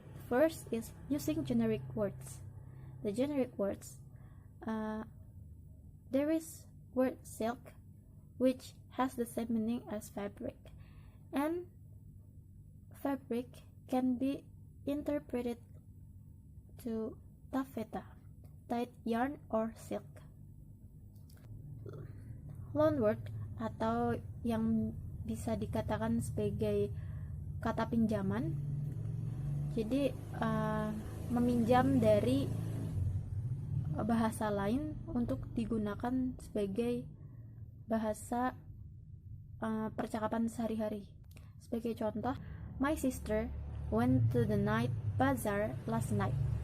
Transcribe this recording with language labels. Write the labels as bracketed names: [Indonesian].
[English] First is using generic words. The generic words, there is word silk, which has the same meaning as fabric, and fabric can be interpreted to taffeta, tied yarn or silk. [Indonesian] Loanword, atau yang bisa dikatakan sebagai kata pinjaman, jadi meminjam dari bahasa lain untuk digunakan sebagai bahasa percakapan sehari-hari. Sebagai contoh, [English] my sister went to the night bazaar last night.